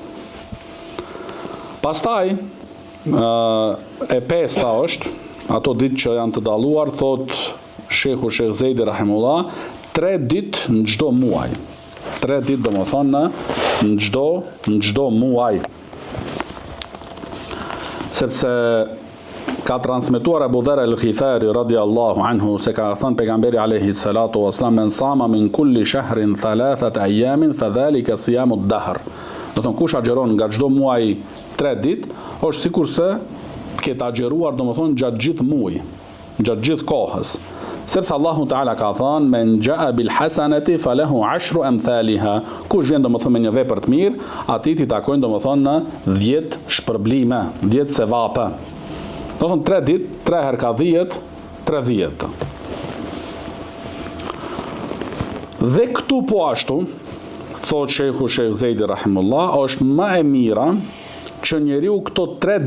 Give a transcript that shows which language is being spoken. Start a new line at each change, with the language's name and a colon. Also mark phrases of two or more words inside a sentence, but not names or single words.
Albanian: Pastaj e pesta është ato ditë që janë të dalluar, thot Sheikh Zeidi rahimullah, 3 ditë në çdo muaj. 3 ditë do më thonë në çdo muaj. Sepse ka transmetuar Abu Dharr al-Ghifari
Arabic: رضي الله عنه
Albanian: se ka thënë pejgamberi
Arabic: عليه الصلاة والسلام, من صام من كل شهر 3 أيام فذلك صيام الدهر.
Albanian: Do thonë kush agjeron nga çdo muaj 3 ditë, është sikurse ketë agjeruar do më thonë gjatë gjithë muaj, gjatë gjithë kohës. Sepse Allahu Teala ka thënë,
Arabic: من جاء بالحسنة فله 10 أمثالها.
Albanian: Kush vjen domethënë me një vepër të mirë, atij i takojnë domethënë në 10 shpërblime, 10 sevape. Domethënë 3 ditë, 3 herë ka 10, 30. Dhe këtu po ashtu, thot Sheikh Zeidi rahimullah, është më e mira që njeriu këto 3